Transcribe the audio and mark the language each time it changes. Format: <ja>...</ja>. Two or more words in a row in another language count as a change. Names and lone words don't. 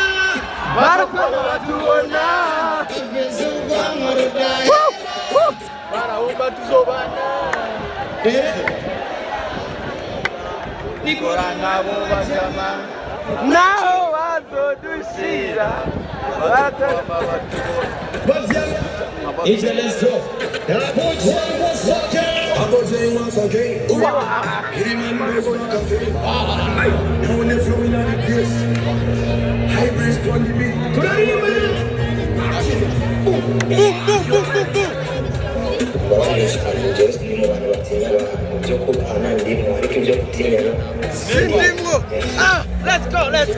<rn>barapfa batubona barahumba tuzobana nikora nabo bazama naho bazodushira barapfa batubona.</rn> <en>Let's go. Abojay once again. Remember now when they flowing on the place. Hybrids on the beat. Let's go.</en>